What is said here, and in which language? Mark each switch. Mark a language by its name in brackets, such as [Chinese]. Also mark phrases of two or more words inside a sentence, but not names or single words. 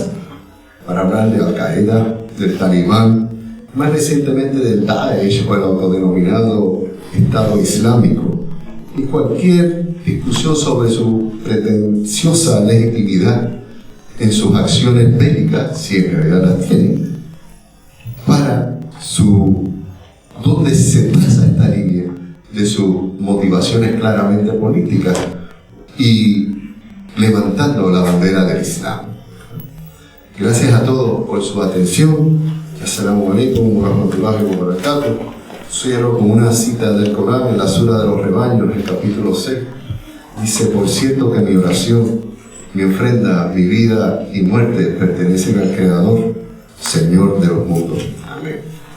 [Spanish] para hablar de Al-Qaeda, del Talibán, más recientemente del Daesh o el autodenominado Estado Islámico, y cualquier discusión sobre su pretenciosa legitimidad en sus acciones bélicas, si en realidad las tienen, para su donde se traza esta línea de sus motivaciones claramente políticas y levantando la bandera del Islam. Gracias a todos por su atención. [Arabic] السلام عليكم ورحمة الله وبركاته. [Spanish] Cierro con una cita del Corán en la Sura de los Rebaños, en el capítulo 6. Dice: por cierto que mi oración, mi ofrenda, mi vida y muerte pertenecen al Creador, Señor de los mundos. Amén.